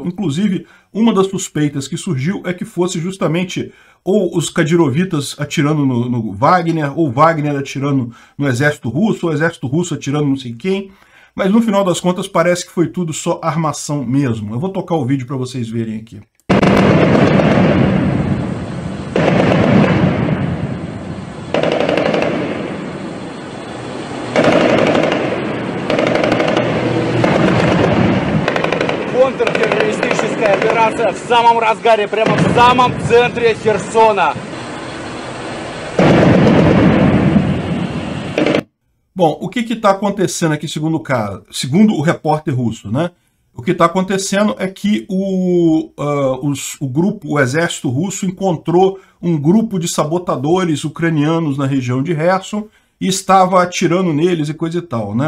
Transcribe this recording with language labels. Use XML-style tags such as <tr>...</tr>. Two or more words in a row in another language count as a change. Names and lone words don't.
<pt>Inclusive, uma das suspeitas que surgiu é que fosse justamente ou os kadirovitas atirando no Wagner, ou Wagner atirando no exército russo, ou o exército russo atirando não sei quem. Mas no final das contas parece que foi tudo só armação mesmo. Eu vou tocar o vídeo para vocês verem aqui.</pt> <ru>Контртеррористическая операция в самом разгаре, прямо в самом центре Херсона.</ru> <pt>Bom, o que está acontecendo aqui, segundo o cara, segundo o repórter russo, né? O que está acontecendo é que o exército russo encontrou um grupo de sabotadores ucranianos na região de Kherson e estava atirando neles e coisa e tal, né?</pt>